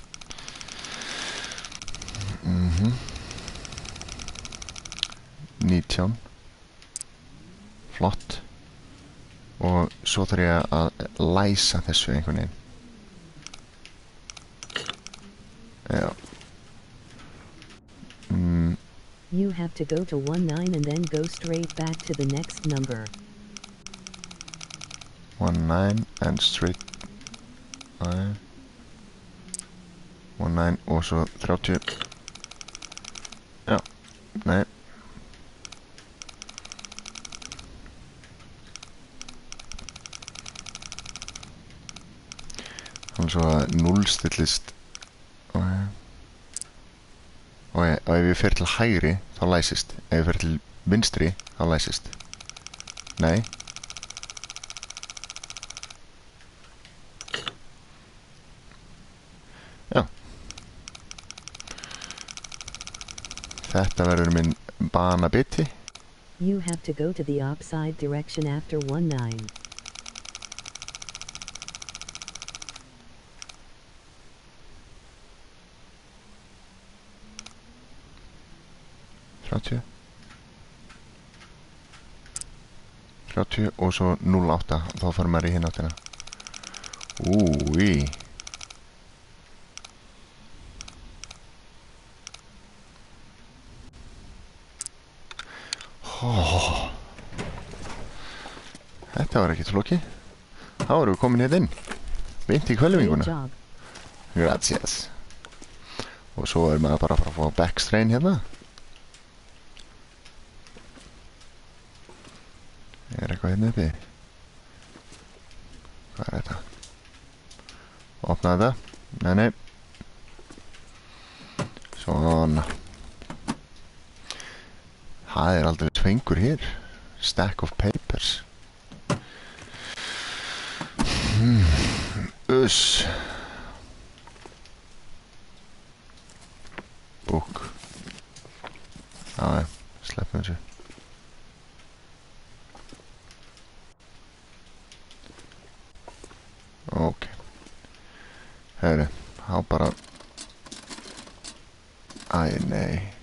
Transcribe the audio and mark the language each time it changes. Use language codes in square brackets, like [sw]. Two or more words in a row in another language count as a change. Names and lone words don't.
[is] 19 flott. Og svo þarf ég að læsa þessu einhvern veginn. Já. [en] You have to go to 19 and then go straight back to the next number. 19 and straight 19 [is] og svo [en] 30. [is] Já, nei. Þannig svo að núllstillist. Og ef ég fer til hægri þá læsist. Ef ég fer til vinstri þá læsist. Nei. Já. Þetta verður minn banabiti. [en] You have to go to the opposite direction after 19. [is] Og svo 08 þá fyrir maður í hinn áttina. Úi. Þetta var ekki flókið. Þá erum við komin hérna inn. Beint í hvelfinguna. [en] Good job. [is] Gracias. Og svo er maður bara að fara að fá backstrain hérna. Er eitthvað hérna uppi? Hvað er þetta? Opna þetta. Nei. Svona. Það er aldrei tvengur hér. [en] Stack of papers. Uss. [is] Book. Já, sleppum þessu. Ok. Herri, þá bara. Æ, nei.